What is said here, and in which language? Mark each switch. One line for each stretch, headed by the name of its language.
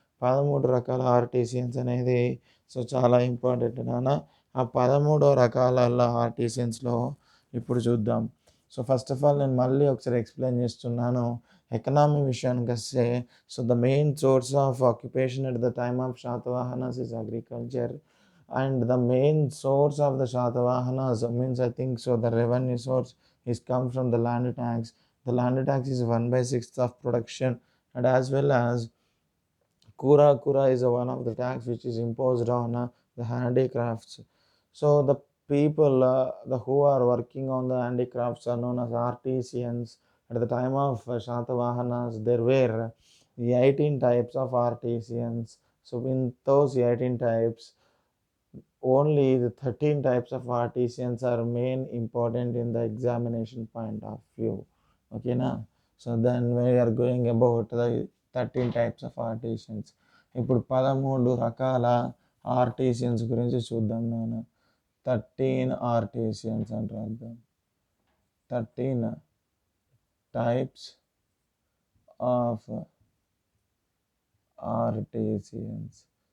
Telugu: 13 రకాల ఆర్టీసియన్స్ అనేది చాలా ఇంపార్టెంట్ నాన్న. ఆ 13 రకాల ఆర్టీసియన్స్లో ఇప్పుడు చూద్దాం.
English: so first of all
Telugu: నేను మళ్ళీ ఒకసారి ఎక్స్ప్లెయిన్ చేస్తున్నాను.
English: economy
Telugu: విషయానికి వస్తే
English: The main source of occupation at the time of Shatavahanas is agriculture. And the main source of the Shatavahanas means I think the revenue source is come from the land tax. The land tax is 1/6 of production, and as well as Kura is one of the tax which is imposed on the handicrafts. So the people who are working on the handicrafts are known as artisans. At the time of Shatavahanas there were 18 types of artisans. So in those 18 types only the 13 types of artisans are main important in the examination point of view. Okay na? So then we are going about the 13 types of artisans.
Telugu: ఇప్పుడు 13 రకాల ఆర్టిసియన్స్ గురించి చూద్దాం నాన్న. 13 ఆర్టిసియన్స్ అని రాద్దాం.
English: 13 types of artisans.